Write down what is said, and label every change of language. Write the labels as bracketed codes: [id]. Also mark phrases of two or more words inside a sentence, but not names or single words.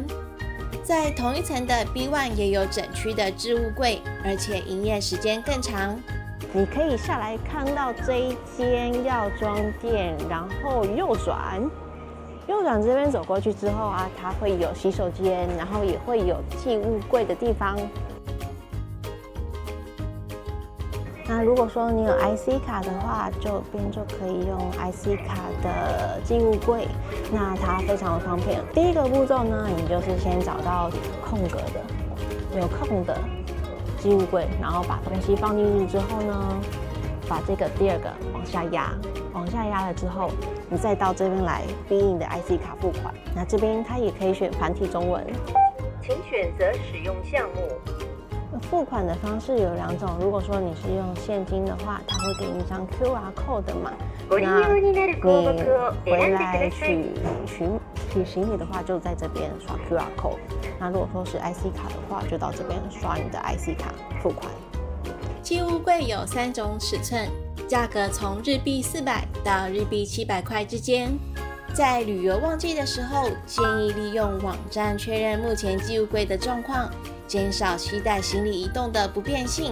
[zh] 在同一層的 B1 也有整區的置物櫃，而且營業時間更長。你可以下來看到這一間藥妝店，然後右轉這邊走過去之後啊，它會有洗手間，然後也會有寄物櫃的地方。那如果說你有 IC 卡的話，這邊就可以用 IC 卡的寄物櫃，那它非常的方便。第一個步驟呢，你就是先找到空格的、有空的寄物櫃，然後把東西放進去之後呢，把這個第二個往下壓了之後，你再到這邊來逼你的 IC 卡付款。那這邊它也可以選繁體中文，請選擇使用項目。付款的方式有2種，如果說你是用現金的話，它會給你一張 [en] QR code [zh] 嘛。那你回來取行李的話，就在這邊刷 [en] QR code。 [zh] 那如果說是 IC 卡的話，就到這邊刷你的 IC 卡付款。寄物櫃有3種尺寸，價格從日幣400到日幣700塊之間。在旅遊旺季的時候，建議利用網站確認目前寄物櫃的狀況，減少攜帶行李移動的不便性。